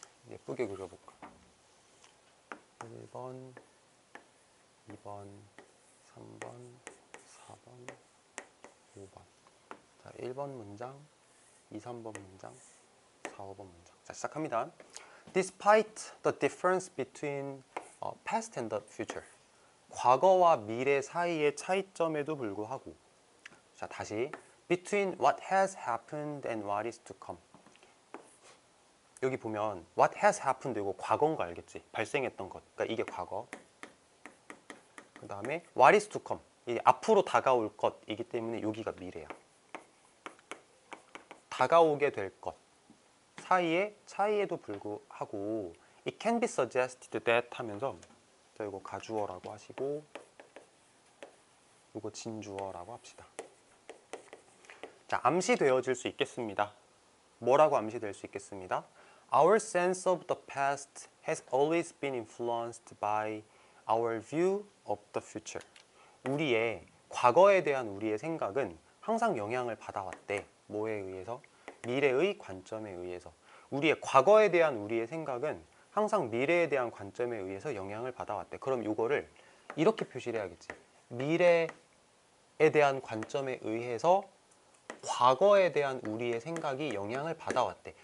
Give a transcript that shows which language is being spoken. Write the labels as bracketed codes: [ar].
[ko] 예쁘게 그려볼까? 1번, 2번, 3번, 4번, 5번. 자, 1번 문장, 2, 3번 문장, 4, 5번 문장. 자, 시작합니다. [en] Despite the difference between past and the future. [ko] 과거와 미래 사이의 차이점에도 불구하고. 자, 다시. [en] Between what has happened and what is to come. [ko] 여기 보면 [en] what has happened [ko] 이거 과거인 거 알겠지? 발생했던 것. 그러니까 이게 과거. [en] 그 다음에 what is to come. [ko] 이게 앞으로 다가올 것이기 때문에 여기가 미래야. 다가오게 될 것 사이의 차이에도 불구하고 [en] it can be suggested that [ko] 하면서, 자, 이거 가주어라고 하시고 이거 진주어라고 합시다. 자, 암시되어질 수 있겠습니다. 뭐라고 암시될 수 있겠습니다? [en] Our sense of the past has always been influenced by our view of the future. [ko] 우리의 과거에 대한 우리의 생각은 항상 영향을 받아왔대. 뭐에 의해서? 미래의 관점에 의해서. 우리의 과거에 대한 우리의 생각은 항상 미래에 대한 관점에 의해서 영향을 받아왔대. 그럼 이거를 이렇게 표시를 해야겠지. 미래에 대한 관점에 의해서 과거에 대한 우리의 생각이 영향을 받아왔대.